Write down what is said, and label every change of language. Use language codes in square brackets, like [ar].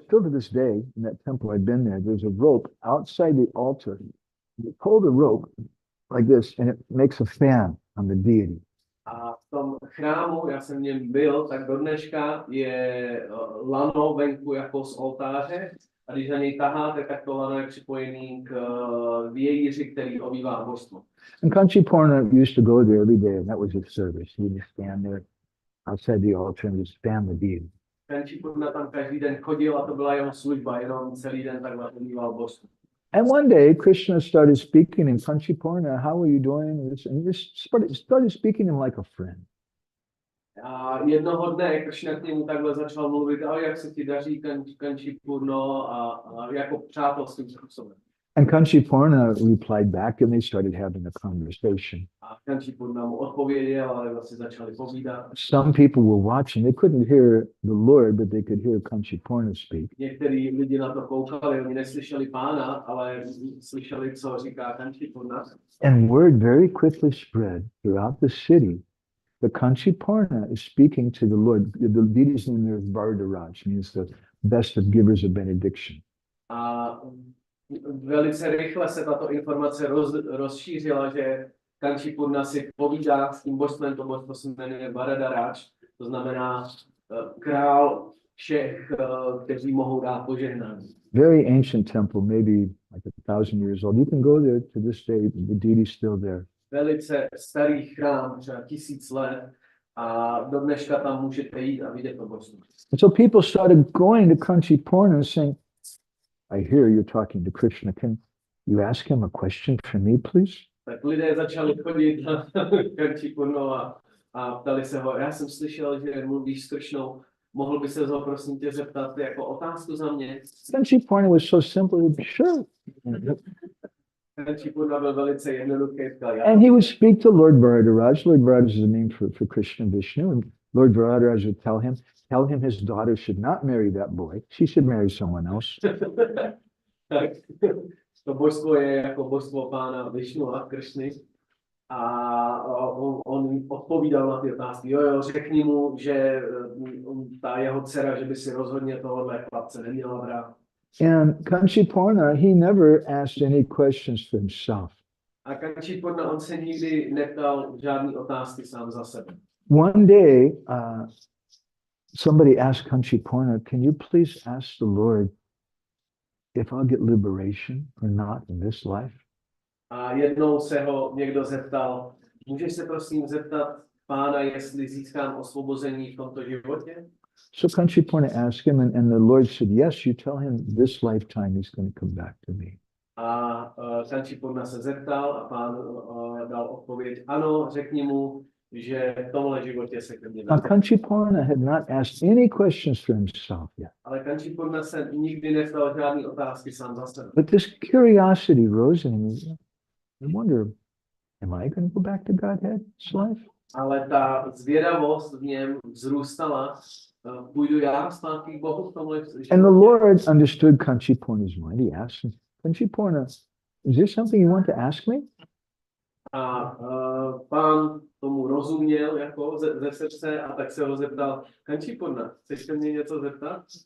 [en] Still to this day, in that temple I've been there, there's a rope outside the altar. You pull the rope like this, and it makes a fan on the deity. [cs] A v tom chrámu, já jsem v něm byl, tak do dneška je lano venku jako z oltáře. A když za něj taháte, tak to lano je připojený k vějíři, který obývá božstvo. [en] And Kanchipurna used to go there every day, and that was his service. He would just stand there outside the altar and just fan the deity. [cs] Kanchipurna tam každý den chodil a to byla jeho služba, jenom celý den takhle obýval božstvo. [en] And one day, Krishna started speaking in Kanchipurna, how are you doing? And he just started speaking to him like a friend. [cs] A jednoho dne Krishna k němu takhle začal mluvit, ale jak se ti daří, Kanchipurno, a jako přátelským způsobem. [en] And Kanchipurna replied back, and they started having a conversation. [cs] A Kanchipurna mu odpověděl, ale vlastně začali povídat. [en] Some people were watching. They couldn't hear the Lord, but they could hear Kanchipurna speak. [cs] Některý lidi na to koukali, oni neslyšeli pána, ale slyšeli, co říká Kanchipurna. [en] And word very quickly spread throughout the city. The Kanchipurna is speaking to the Lord. The deity's name there is Varadaraj, means the best of givers of benediction. [cs] A velice rychle se tato informace rozšířila, že Kanchipurna si povídá s tím božstvem, to božstvo se jmenuje Varadaraj, to znamená král všech, kteří mohou dát požehnání. [en] Very ancient temple, maybe like 1,000 years old. You can go there to this day. The deity's still there. [cs] Velice starý chrám, třeba 1000 let, a do dneška tam můžete jít a vidět to božstvo. [en] And so people started going to Kanchipurna and saying, I hear you're talking to Krishna. Can you ask him a question for me, please? [cs] Tak lidé začali chodit na Kanchipurnu a a ptali se ho, já jsem slyšel, že mluvíš s Kršnou, mohl by se ho prosím tě zeptat jako otázku za mě? [en] Kanchi Purna was so simple, he would, sure. [cs] Kanchi Purna byl velice jednoduchý, říkal, já. [en] And he would speak to Lord Varadaraj. Lord Varadaraj is the name for Krishna and Vishnu. And Lord Varadaraj would tell him his daughter should not marry that boy. She should marry someone else. [cs] Tak to božstvo je jako božstvo pána Višnu a Kršny. A on odpovídal na ty otázky. Jo, řekni mu, že ta jeho dcera, že by si rozhodně tohohle chlapce neměla brát. [en] And Kanchi Purna, he never asked any questions for himself. [cs] A Kanchi Purna, on se nikdy neptal žádný otázky sám za sebe. [en] One day, somebody asked Kanchi Purna, can you please ask the Lord if I'll get liberation or not in this life? [cs] A jednou se ho někdo zeptal, můžeš se prosím zeptat pána, jestli získám osvobození v tomto životě? [en] So Kanchi Purna asked him, and the Lord said, yes, you tell him this lifetime he's going to come back to me. [cs] A Kanchi Purna se zeptal a pán dal odpověď, ano, řekni mu, že v tomhle životě se ke mně [en] Now, [cs] vrátí. [en] Kanchi Purna had not asked any questions for himself yet. [cs] Ale Kanchi Purna se nikdy neptal žádný otázky sám za sebe. [en] But this curiosity rose in him. I wonder, am I going to go back to Godhead this life? [cs] Ale ta zvědavost v něm vzrůstala, půjdu já zpátky k Bohu v tomhle životě. [en] And the Lord understood Kanchi Purna's mind. He asked him, Kanchi Purna, is there something you want to ask me? [cs] A pán tomu rozuměl jako ze srdce a tak se ho zeptal, Kanchi Purna, chceš se mě něco zeptat?